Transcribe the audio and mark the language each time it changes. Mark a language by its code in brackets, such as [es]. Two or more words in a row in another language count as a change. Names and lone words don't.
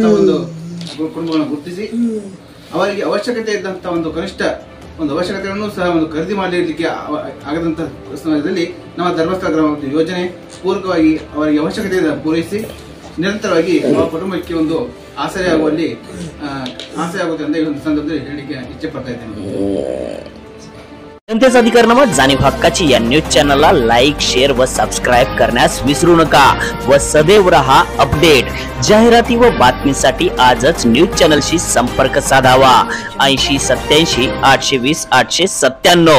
[kn] ಒಂದು ಕುಟುಂಬಗಳನ್ನು ಗುರುತಿಸಿ ಅವರಿಗೆ ಅವಶ್ಯಕತೆ ಇದ್ದಂತ ಒಂದು ಕನಿಷ್ಠ ಒಂದು ಅವಶ್ಯಕತೆಗಳನ್ನು ಸಹ ಒಂದು ಖರೀದಿ ಮಾಡಲಿಕ್ಕೆ ಆಗದಂತ ಸಮಯದಲ್ಲಿ ನಮ್ಮ ಧರ್ಮಸ್ಥಳ ಗ್ರಾಮಾಭಿವೃದ್ಧಿ ಯೋಜನೆ ಪೂರಕವಾಗಿ ಅವರಿಗೆ ಅವಶ್ಯಕತೆಯನ್ನು ಪೂರೈಸಿ ನಿರಂತರವಾಗಿ ಆ ಕುಟುಂಬಕ್ಕೆ ಒಂದು ಆಸರೆ ಆಗುವಲ್ಲಿ ಆಗುತ್ತೆ ಅಂತ ಈ ಒಂದು ಸಂದರ್ಭದಲ್ಲಿ ಹೇಳಲಿಕ್ಕೆ ಇಚ್ಛೆ ಪಡ್ತಾ ಇದ್ದೇನೆ। [mr] जनतेचा अधिकारनामा जाणीव हक्काची या [en] news channel-la like, share [mr] व सबस्क्राईब करण्यास विसरू नका व सदैव रहा अपडेट। जाहिराती व बातमीसाठी आजच [en] news channel-shi [mr] संपर्क साधावा। 80 87 820 897।